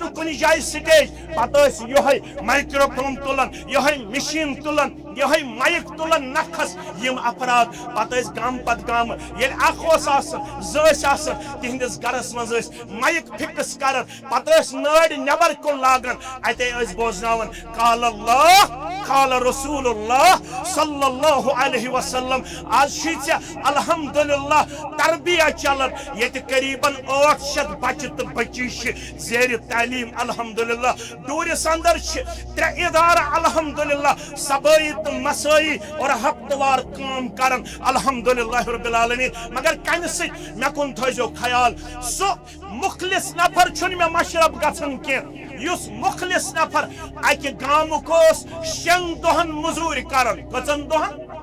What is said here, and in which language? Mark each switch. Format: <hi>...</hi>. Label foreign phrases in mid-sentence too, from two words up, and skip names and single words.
<ks>نہٕ کُنہِ جایہِ سٹیج پتہٕ ٲسۍ یِہوٚے مایکروفون تُلان یِہوٚے مِشیٖن تُلان یِہوٚے مایِک تُلان نکھس یِم افراد پتہٕ ٲسۍ گامہٕ پتہٕ گامہٕ ییٚلہِ اکھ اوس آسان زٕ ٲسۍ آسان تِہنٛدِس گرس منٛز ٲسۍ مایِک فِکٕس کران پتہٕ ٲسۍ نٲرۍ نٮ۪بر کُن لاگان اتے ٲسۍ بوزناوان</ks> <ar>قال اللہ قال رسول اللہ صلی اللہ علیہ وسلم</ar> <ks>آز چھُے ژےٚ الحمدللہ تربیہ چلان ییٚتہِ قریباً 800 بچہِ تہٕ بچی چھِ زیرِ تعلیٖم الحمدللہ ڈوٗرِس اندر چھِ 3 ادارٕ الحمدللہ صبٲیی تہٕ مسٲیی اور ہفتہٕ وار کٲم کران</ks> <ar>الحمدللہ رب العالمین</ar> <ks>مگر کمہِ سۭتۍ مےٚ کُن تھٲیزیو خیال سُہ مخلص نفر چھُنہٕ مےٚ مشرف گژھان کینٛہہ یُس مخلص نفر اکہِ گامُک اوس 6 دۄہن مٔزوٗرۍ کران کٔژن دۄہن</ks>